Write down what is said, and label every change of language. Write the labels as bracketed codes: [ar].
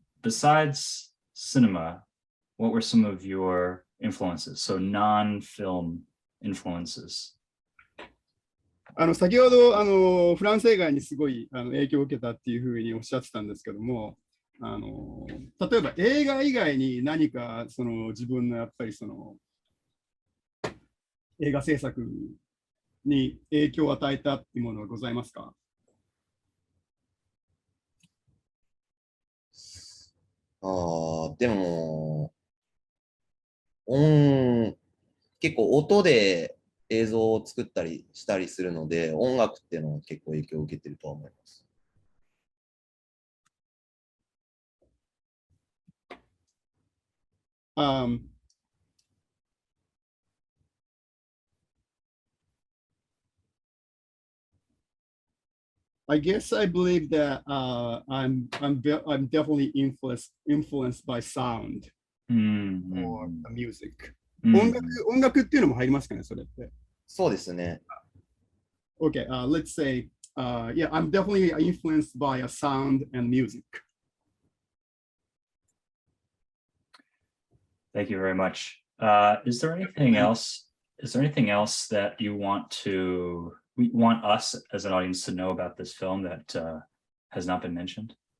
[en] Besides cinema, what were some of your influences? So non-film influences. [ja] 先ほどフランス映画にすごい影響を受けたっていうふうにおっしゃってたんですけども、例えば映画以外に何かその自分のやっぱりその映画制作に影響を与えたっていうものはございますか？でも結構音で映像を作ったりしたりするので、音楽っていうのは結構影響を受けてるとは思います。 [en] I guess I believe that I'm definitely influenced by sound or music. [ja] 音楽っていうのも入りますかね、それって。そうですね。 [en] Okay, let's say, yeah, I'm definitely influenced by a sound and music. Thank you very much. Is there anything else? Is there anything else that you want us as an audience to know about this film that has not been mentioned?